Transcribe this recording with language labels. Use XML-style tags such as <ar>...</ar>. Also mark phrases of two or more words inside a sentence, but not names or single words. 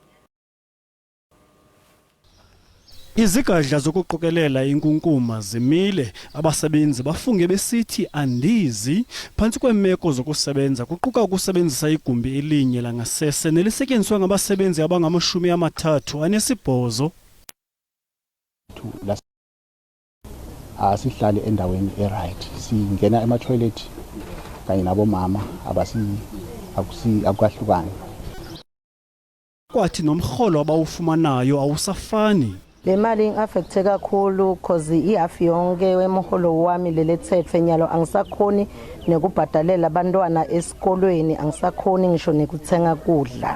<xh>Izigadla zokuqokelela inkunkuma zimile, abasebenzi bafunge besithi andizi phantsi kweemeko zokusebenza, kuquka ukusebenzisa igumbi elinye langasese nelisetyenziswa ngabasebenzi abangama-38.</xh> <zu>Asihlali endaweni eright, singena ema-toilet kanye nabomama akukahlukani.</zu> <xh>Kwathi nomrholo abawufumanayo awusafani.</xh> <ss>Le mali ingaffecte kakhulu because ihafu yonke wemholo wami lelethethwe nyalo angisakhoni nekubhadalela abantwana esikolweni, angisakhoni ngisho nekuthenga kudla.</ss>